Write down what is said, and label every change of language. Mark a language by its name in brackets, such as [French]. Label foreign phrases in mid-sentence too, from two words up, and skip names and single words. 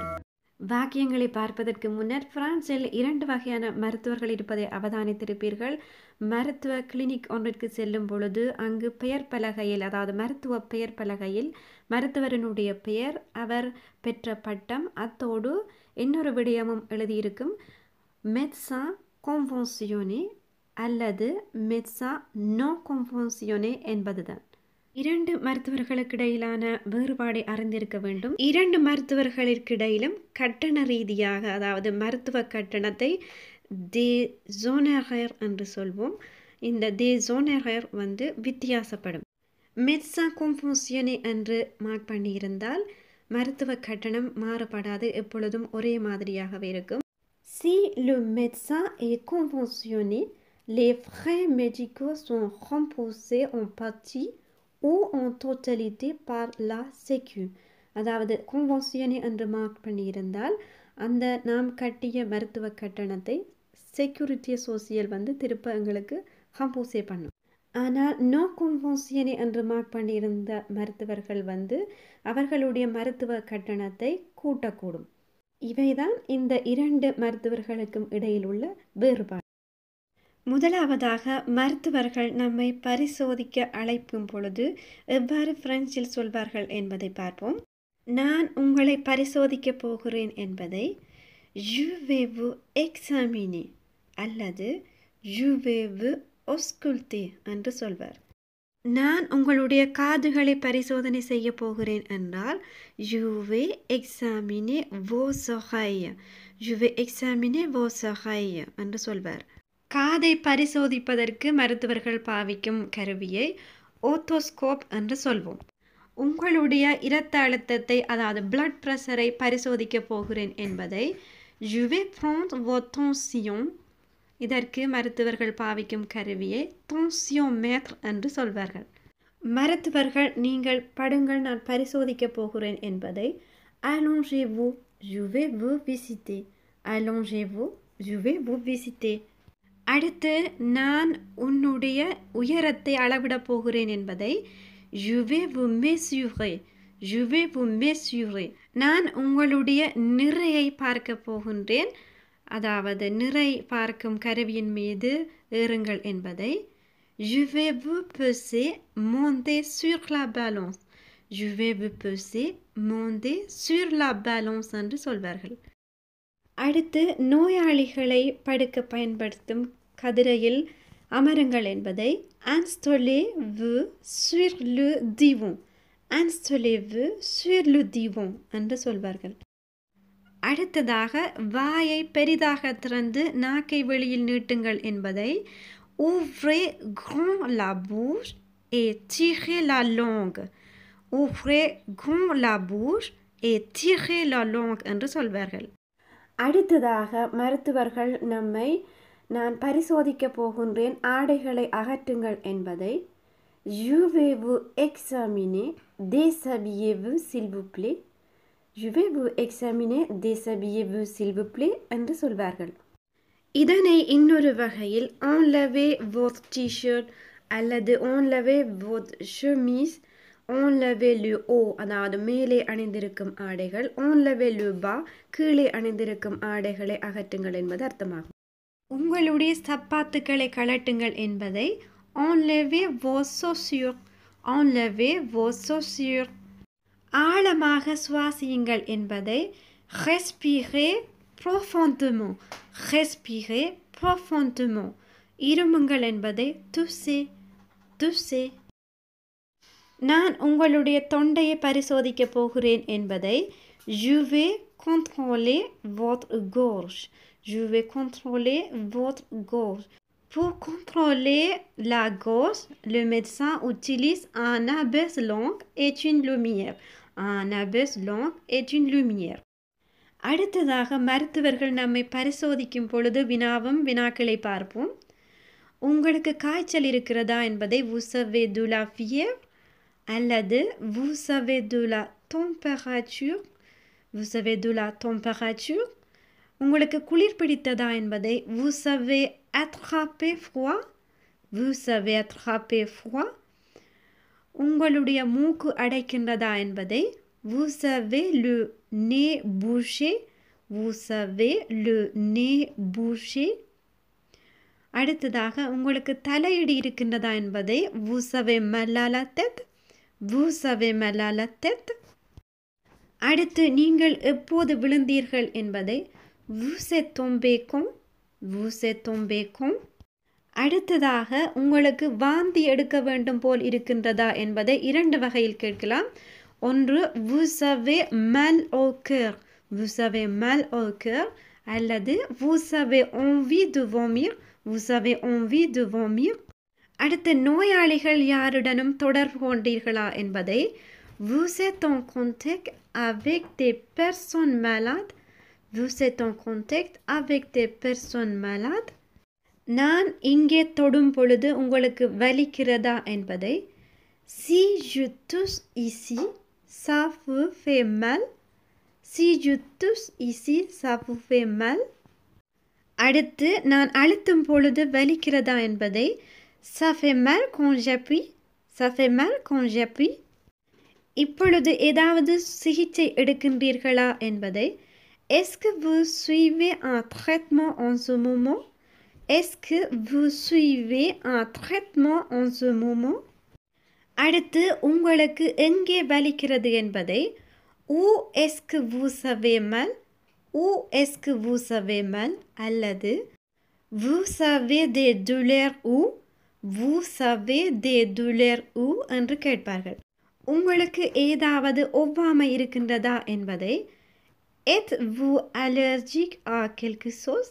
[Tamil] வாக்கியங்களை பார்ப்பதற்கு முன்னர் பிரான்சில் 2 வகையான மருத்துவர்கள் இருப்பதை அவதானித்திருப்பீர்கள். மருத்துவ கிளினிக் ஒன்றிற்கு செல்லும் பொழுது அங்கு பெயர் பலகையில், அதாவது மருத்துவ பெயர் பலகையில் மருத்துவரினுடைய பெயர், அவர் பெற்ற பட்டம், அத்தோடு இன்னொரு விடயமும் எழுதியிருக்கும். [French] médecin conventionné அல்லது médecin non conventionné என்பதுதான். [Tamil] 2 மருத்துவர்களுக்கு இடையிலான வேறுபாடை அறிந்திருக்க வேண்டும். 2 மருத்துவர்களுக்கிடையிலும் கட்டண ரீதியாக, அதாவது மருத்துவ கட்டணத்தை [French] des honoraires [Tamil] என்று சொல்வோம். இந்த [French] des honoraires [Tamil] வித்தியாசப்படும். [French] médecin conventionné [Tamil] என்று மார்க் பண்ணியிருந்தால் மருத்துவ கட்டணம் மாறுபடாது, எப்பொழுதும் ஒரே மாதிரியாகவே இருக்கும். [French] Si le médecin est conventionné, les frais médicaux sont remboursés en partie ou en totalité par la Sécu. [Tamil] அதாவது conventionné என்று மார்க் பண்ணியிருந்தால் அந்த நாம் கட்டிய மருத்துவ கட்டணத்தை [French] sécurité sociale [Tamil] திருப்ப எங்களுக்கு ரம்பூசே பண்ணும். ஆனால் [French] non conventionné [Tamil] என்று மார்க் பண்ணியிருந்த மருத்துவர்கள் அவர்களுடைய மருத்துவ கட்டணத்தை கூட்டக்கூடும். இவைதான் இந்த 2 மருத்துவர்களுக்கும் இடையில் உள்ள வேறுபாடு. முதலாவதாக, மருத்துவர்கள் நம்மை பரிசோதிக்க அழைக்கும் பொழுது எவ்வாறு பிரெஞ்சில் சொல்வார்கள் என்பதை பார்ப்போம். நான் உங்களை பரிசோதிக்க போகிறேன் என்பதை [French] je vais vous examiner [Tamil] அல்லது [French] je vais vous ausculter [Tamil] என்று சொல்வார். நான் உங்களுடைய காதுகளை பரிசோதனை செய்ய போகிறேன் என்றால் [French] je vais examiner vos oreilles, je vais examiner vos oreilles [Tamil] என்று சொல்வார். காதை பரிசோதிப்பதற்கு மருத்துவர்கள் பாவிக்கும் கருவியை ஓத்தோஸ்கோப் என்று சொல்வோம். உங்களுடைய இரத்த அழுத்தத்தை, அதாவது [English] blood pressure [Tamil] பரிசோதிக்க போகிறேன் என்பதை [French] je vais prendre votre tension, [Tamil] இதற்கு மருத்துவர்கள் பாவிக்கும் கருவியை tensiomètre என்று சொல்வார்கள். மருத்துவர்கள் நீங்கள் படுங்கள், நான் பரிசோதிக்க போகிறேன் என்பதை [French] allongez-vous, je vais vous visiter, allongez-vous, je vais vous visiter. [Tamil] அடுத்து, நான் உன்னுடைய உயரத்தை அளவிட போகிறேன் என்பதை [French] je vais vous mesurer, je vais vous mesurer. [Tamil] நான் உங்களுடைய நிறையை பார்க்க போகின்றேன், அதாவது நிறை பார்க்கும் கருவியின் மீது ஏறுங்கள் என்பதை [French] je vais vous peser, monter sur la balance, je vais vous peser, monter sur la balance [Tamil] என்று சொல்வார்கள். அடுத்து, நோயாளிகளை படுக்க பயன்படுத்தும் கதிரையில் அமருங்கள் என்பதை [French] installez-vous sur le divan, installez-vous sur le divan [Tamil] என்று சொல்வார்கள். அடுத்ததாக, வாயை பெரிதாக திறந்து நாக்கை வெளியில் நீட்டுங்கள் என்பதை [French] ouvrez grand la bouche et tirez la langue, ouvrez grand la bouche et tirez la langue [Tamil] என்று சொல்வார்கள். அடுத்ததாக, மருத்துவர்கள் நம்மை நான் பரிசோதிக்க போகின்றேன், ஆடைகளை அகற்றுங்கள் என்பதை [French] je vais vous examiner, déshabillez-vous s'il vous plaît, je vais vous examiner, déshabillez-vous s'il vous plaît [Tamil] என்று சொல்வார்கள். இதனை இன்னொரு வகையில் [French] enlevez votre t-shirt அல்லது enlevez votre chemise, enlevez le haut, [Tamil] அதாவது மேலே அணிந்திருக்கும் ஆடைகள், [French] enlevez le bas, [Tamil] கீழே அணிந்திருக்கும் ஆடைகளை அகற்றுங்கள் என்பது அர்த்தமாகும். உங்களுடைய சப்பாத்துக்களை கழட்டுங்கள் என்பதை [French] enlevez vos chaussures, enlevez vos chaussures. [Tamil] ஆழமாக சுவாசியுங்கள் என்பதை [French] respirez profondément. Respirez profondément. [Tamil] இருமுங்கள் என்பதை [French] tousser, tousser. [Tamil] நான் உங்களுடைய தொண்டையை பரிசோதிக்க போகிறேன் என்பதை [French] je vais contrôler votre gorge. Je vais contrôler votre gorge. Pour contrôler la gorge, le médecin utilise un abaisse langue et une lumière. Un abaisse langue et une lumière. [Tamil] அடுத்ததாக மருத்துவர்கள் நம்மை பரிசோதிக்கும் பொழுது வினாவும் வினாக்களை பார்ப்போம். உங்களுக்கு காய்ச்சல் இருக்கிறதா என்பதை [French] vous avez de la fièvre அல்லது vous avez de la température. Vous avez de la température. [Tamil] உங்களுக்கு குளிர் பிடித்ததா என்பதை [French] vous avez attrapé froid. Vous avez attrapé froid. [Tamil] உங்களுடைய மூக்கு அடைக்கின்றதா என்பதை [French] vous avez le nez bouché. Vous avez le nez bouché. [Tamil] அடுத்ததாக உங்களுக்கு தலையிடி இருக்கின்றதா என்பதை [French] vous avez mal à la tête. Vous avez mal à la tête. [Tamil] அடுத்து நீங்கள் எப்போது விழுந்தீர்கள் என்பதை [French] vous êtes tombé quand. Vous êtes tombé quand. [Tamil] அடுத்ததாக உங்களுக்கு வாந்தி எடுக்க வேண்டும் போல் இருக்கின்றதா என்பதை இரண்டு வகையில் கேட்கலாம். [French] ஒன்று vous avez mal au cœur. Vous avez mal au cœur. அல்லது vous avez envie de vomir. Vous avez envie de vomir. [Tamil] அடுத்து நோயாளிகள் யாருடனும் தொடர்பு கொண்டீர்களா என்பதை [French] vous êtes en contact avec des personnes malades. Vous êtes en contact avec des personnes malades. [Tamil] நான் இங்கே தொடும் பொழுது உங்களுக்கு வலிக்கிறதா என்பதை [French] si je touche ici, ça vous fait mal. Si je touche ici, ça vous fait mal. [Tamil] அடுத்து நான் அழுத்தும் பொழுது வலிக்கிறதா என்பதை [French] ça fait mal quand j'appuie. Ça fait mal quand j'appuie. [Tamil] இப்பொழுது ஏதாவது சிகிச்சை எடுக்கின்றீர்களா என்பதை [French] est-ce que vous suivez un traitement en ce moment? Est-ce que vous suivez un traitement en ce moment? [Tamil] அடுத்து உங்களுக்கு எங்கே வலிக்கிறது என்பதை [French] où est-ce que vous avez mal? Où est-ce que vous avez mal? அல்லது vous avez des douleurs où? Vous avez des douleurs où? [Tamil] என்று கேட்பார்கள். உங்களுக்கு ஏதாவது ஒவ்வாமை இருக்கின்றதா என்பதை [French] êtes-vous allergique à quelque chose?